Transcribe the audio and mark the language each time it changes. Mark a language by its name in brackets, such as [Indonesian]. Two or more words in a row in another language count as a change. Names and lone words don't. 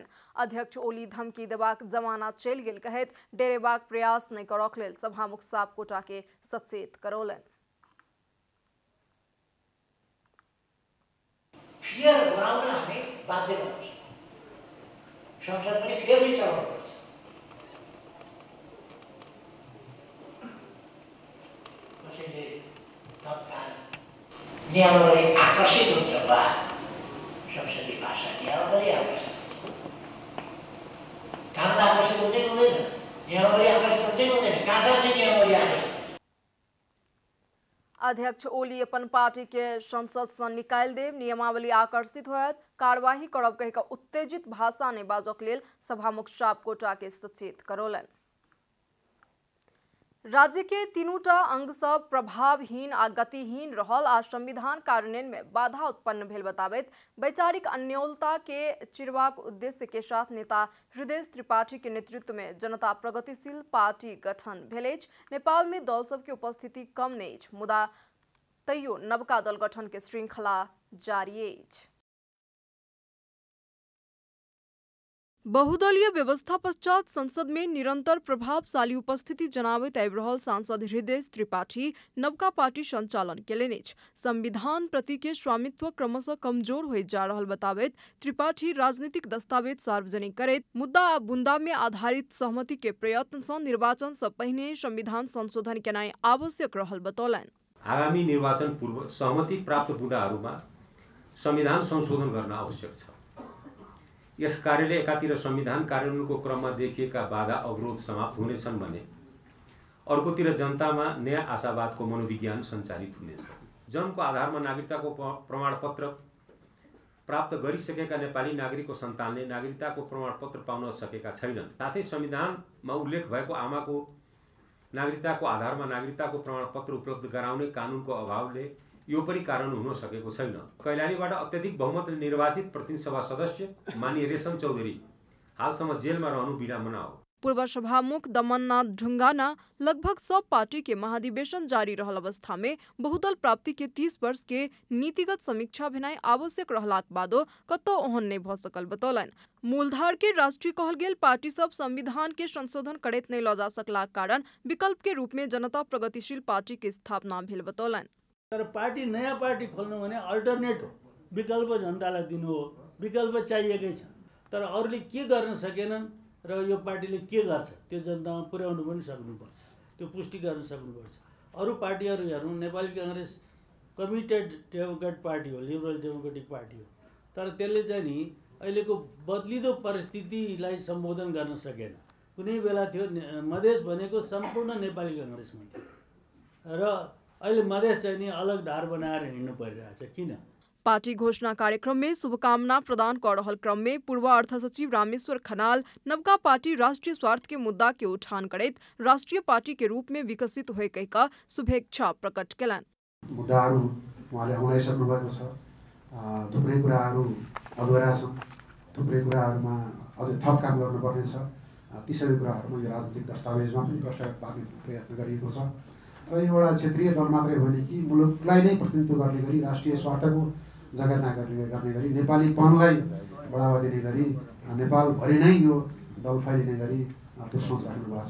[Maithili] अध्यक्ष ओली धमकी देबाक जमाना चलि गेल कहैत डेरेबाक प्रयास नहीं करक लेल सभामुख सापकोटा के सचेत करौलनि। [Nepali] फियर गराउन हामी बाध्य गर्छ। संसद पनि फेरि चलाउनुपर्छ। कसैले तत्काल नियमावली आकर्षित हुन्छ वा संसदीय भाषा नियमावली आकर्षित कानुन आकर्षित हुन्छ कि हुँदैन? नियमावली आकर्षित हुन्छ कि हुँदैन? कहाँ चाहिँ नियमावली आकर्षित? [Maithili] अध्यक्ष ओली अपन पार्टी के संसद से निकाल देव नियमावली आकर्षित होयत कार्यवाही करब कह के उत्तेजित भाषा ने बाजक लेल सभामुख सापकोटा के सचेत करौलन। राज्य के तीनूटा अंग सब प्रभावहीन आ गतिहीन रहल आ संविधान कार्यान्वयन में बाधा उत्पन्न भेल बताबैत वैचारिक अन्योलता के चिरवाक उद्देश्य के साथ नेता हृदय त्रिपाठी के नेतृत्व में जनता प्रगतिशील पार्टी गठन भेल अछि। नेपाल में दल सब के उपस्थिति कम नहीं अछि, मुदा तैयो नवका दल गठन के श्रृंखला जारी अछि। बहुदलीय व्यवस्था पश्चात संसद में निरंतर प्रभावशाली उपस्थिति जनाबैत आबि रहल सांसद हृदय त्रिपाठी नवका पार्टी संचालन केलनि अछि। संविधान प्रति के स्वामित्व क्रमशः कमजोर होइत जा रहल बताबैत त्रिपाठी राजनीतिक दस्तावेज सार्वजनिक करैत मुद्दा आ बुंदा में आधारित सहमति के प्रयत्न सँ निर्वाचन से पहिने संविधान संशोधन केनाइ आवश्यक रहल बतौलनि। [Nepali] आगामी निर्वाचन पूर्व सहमति प्राप्त बुँदाहरूमा संविधान संशोधन गर्न आवश्यक छ। यस कार्यले एकातिर संविधान कार्यान्वयनको क्रममा देखिएका बाधा अवरोध समाप्त हुनेछन् भने अर्कोतिर जनतामा नयाँ आशावादको मनोविज्ञान सञ्चालित हुनेछ। जन्मको आधारमा नागरिकताको प्रमाणपत्र प्राप्त गरिसकेका नेपाली नागरिकको सन्तानले नागरिकताको प्रमाणपत्र पाउन सकेका छैनन्। साथै संविधानमा उल्लेख भएको आमाको नागरिकताको आधारमा नागरिकताको प्रमाणपत्र उपलब्ध गराउने कानुनको अभावले यो पनि कारण हुन सकेको छैन। कैलालीबाट अत्यधिक बहुमतले निर्वाचित प्रतिनिधि सभा सदस्य माननीय रेशम चौधरी हालसम्म जेलमा रहनु विडम्बना हो। [Maithili] पूर्व सभामुख दमननाथ ढुंगाना लगभग सब पार्टी के महाधिवेशन जारी रहल अवस्था में बहुदल प्राप्ति के 30 वर्ष के नीतिगत समीक्षा भेनाइ आवश्यक रहलाक बादो कतौ ओहन नहीं भ सकल बतौलन। मूलधार के राष्ट्रीय कहल गेल पार्टी सब संविधान के संशोधन करैत नहीं ल जा सकलाक कारण विकल्प के रूप में जनता प्रगतिशील पार्टी के स्थापना भेल बतौलन। [Nepali] तर पार्टी नयाँ पार्टी खोल्नु भने अल्टरनेट हो, विकल्प जनतालाई दिनु हो, विकल्प चाहिएकै छ। तर अरूले के गर्न सकेनन् र यो पार्टीले के गर्छ त्यो जनतामा पुर्याउनु पनि सक्नुपर्छ, त्यो पुष्टि गर्न सक्नुपर्छ। अरू पार्टीहरू हेर्नु, नेपाली कांग्रेस [English] committed democrat [Nepali] पार्टी हो, [English] liberal democratic [Nepali] पार्टी हो, तर त्यसले चाहिँ नि अहिलेको बदलिदो परिस्थितिलाई सम्बोधन गर्न सकेन। कुनै बेला थियो मधेस भनेको सम्पूर्ण नेपाली कांग्रेसमा थियो र अहिले मधेस चाहिँ नि अलग धार बनाएर हिँड्नु परिरहेछ। किन? [Maithili] पार्टी घोषणा कार्यक्रम में शुभकामना प्रदान कर रहल क्रम में पूर्व अर्थ सचिव रामेश्वर खनाल नवका पार्टी राष्ट्रीय स्वार्थ के मुद्दा के उठान करैत राष्ट्रीय पार्टी के रूप में विकसित हुए कहिका शुभेच्छा प्रकट केलन। [Nepali] मुद्दाहरू उहाँले आउनाइसक्नु भएको छ, थुप्रै कुराहरू अधुरा छन्, थुप्रै कुराहरूमा अझै थप काम गर्नुपर्ने छ। ती सबै कुराहरूमा यो राजनीतिक दस्तावेजमा पनि प्रस्ताव पार्ने प्रयत्न गरिएको छ र एउटा क्षेत्रीय दल मात्रै होइन कि मुलुकलाई नै प्रतिनिधित्व गर्ने गरी राष्ट्रिय स्वार्थको जगेर्ना गर्ने गरी नेपालीपनलाई बढावा दिने गरी नेपालभरि नै यो दल फैलिने गरी त्यो सोच राख्नु भएको छ।